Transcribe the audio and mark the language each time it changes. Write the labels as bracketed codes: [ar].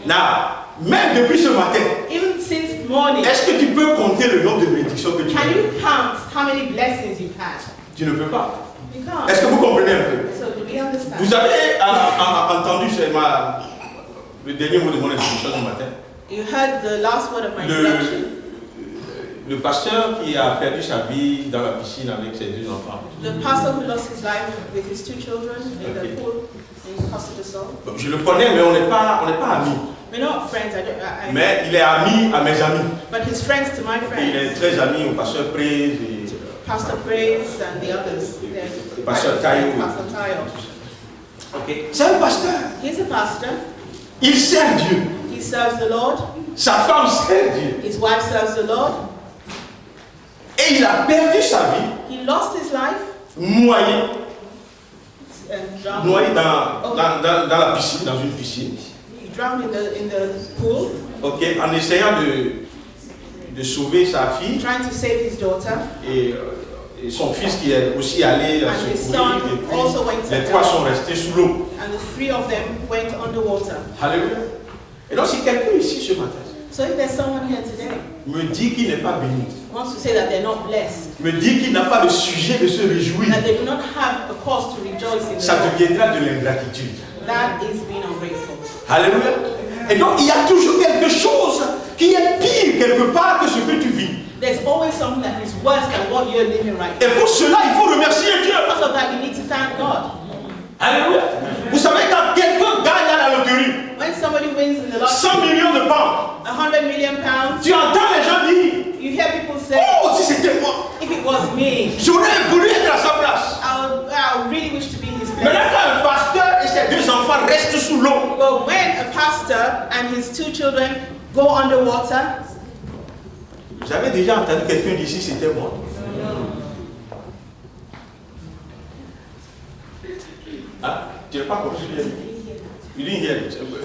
[fr] Now, même depuis ce matin, [en] Even since morning, [fr] est-ce que tu peux compter le nombre de bénédictions que tu [en] can [fr] as? [en] you count how many blessings you've had? [fr] Tu ne peux pas. [en] You can't. [fr] Est-ce que vous comprenez un peu? [en] So do we understand? [fr] Vous avez entendu le dernier mot de mon introduction ce matin. [en] You heard the last word of my [fr] Le, [en] introduction. [fr] le pasteur qui a perdu sa vie dans la piscine avec ses deux enfants. [en] The pastor who lost his life with his 2 children in Okay. the pool in Costa del Sol. [fr] Je le connais, mais on n'est pas amis. [en] We're not friends, [fr] Mais il est ami à mes amis. [en] but he's friends to my [fr] Il est [en] friends. [fr] très ami au pasteur Prez et [en] Pastor Praise and the others. There's Pastor Tayo. Pastor Tayo. [fr] okay. C'est un pasteur. [en] He's a pastor. [fr] Il sert Dieu. [en] He serves the Lord. [fr] Sa femme sert Dieu. [en] His wife serves the Lord. [fr] Et il a perdu sa vie, [en] He lost his life [fr] noyé [en] drowned. [fr] dans la piscine, dans une piscine. [en] He drowned in the pool, Okay. [fr] En essayant de sauver sa fille [en] trying to save his daughter. [fr] et son fils qui est aussi allé [en] And his [fr] secourir. son Et puis, [en] also went to [fr] les trois sont restés sous l'eau. [en] And the 3 of them went underwater. [fr] Alléluia. Et donc, si quelqu'un ici ce matin, [en] So if there's someone here today [fr] me dit qu'il n'est pas béni, [en] who wants to say that they're not blessed, [fr] me dit qu'il n'a pas de sujet de se réjouir, [en] that they do not have a cause to rejoice in [fr] ça [en] the Lord, [fr] deviendra de l'ingratitude. [en] that is being ungrateful. [fr] Alléluia. Et donc il y a toujours quelque chose qui est pire quelque part que ce que tu vis. [en] There's always something that is worse than what you're living right [fr] Et [en] now. [fr] pour cela, il faut remercier Dieu. [en] Because of that, you need to thank God. [fr] Alléluia. Vous savez, quand quelqu'un gagne à la loterie [en] When somebody wins in the lottery [fr] 100 millions de pounds, [en] 100 million pounds, [fr] tu entends les gens dire, [en] you hear people say, [fr] oh, si c'était moi, [en] if it was me, [fr] j'aurais voulu être à sa place. [en] I would really wish to be in his [fr] Maintenant, [en] place. [fr] quand un pasteur et ses deux enfants restent sous l'eau, [en] But when a pastor and his 2 children go underwater, [fr] vous avez déjà entendu quelqu'un dire si c'était moi? Ah, tu n'as pas compris? [en] You didn't hear it.